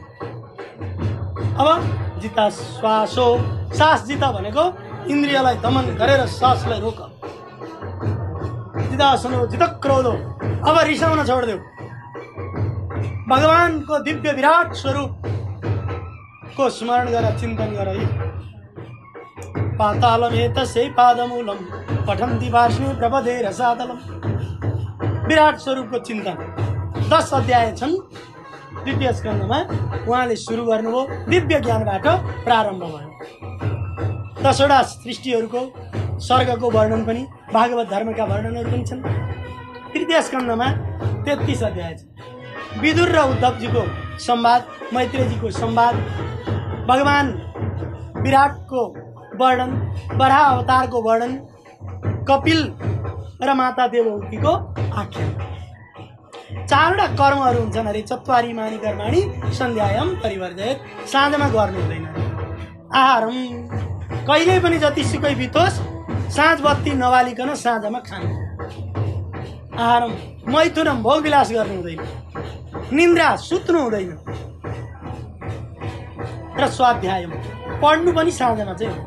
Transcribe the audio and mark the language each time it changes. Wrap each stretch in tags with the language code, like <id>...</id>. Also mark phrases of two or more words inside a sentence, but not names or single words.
<ne>अब जिता श्वास हो, सास जिता भनेको इन्द्रियलाई दमन गरेर सासलाई रोक। जितासन हो, जित क्रोध हो, अब रिसाउन छोडिदेऊ। भगवानको दिव्य विराट स्वरूपको स्मरण गर, चिन्तन गर।</ne> <sa>पातालमेतस्यै पादमूलम पठन्ति वार्ष्णे प्रपदे रसातलम।</sa> <ne>विराट स्वरूपको चिन्तन 10 अध्याय छन् द्वितीय स्कन्धमा। उहाँले सुरु गर्नुभयो, दिव्य ज्ञानबाट प्रारम्भ भयो। 10वटा सृष्टिहरूको स्वर्गको वर्णन पनि, भागवत धर्मका वर्णनहरू पनि छन्। तृतीय स्कन्धमा 33 अध्याय छ। विदुर र उद्धवजीको संवाद, मैत्रेयजीको संवाद, भगवान विराटको वर्णन, बराह अवतारको वर्णन, कपिल र माता देवहूतिको आख्यान। 4वटा कर्महरू हुन्छन् अरे,</ne> <sa>चत्वारी मानी कर्माणि सन्ध्यायाम परिवर्जयेत्।</sa> <ne>साँझमा गर्नु हुँदैन। आहारम, कहिल्यै पनि जतिसुकै बितोस् साँझ बत्ती नबालिकन साँझमा खानु। आहारम, मैथुनम, भोग विलास गर्नु हुँदैन। निन्द्रा, सुत्नु हुँदैन। र स्वाध्यायम, पढ्नु पनि साँझमा चाहिँ हो।</ne>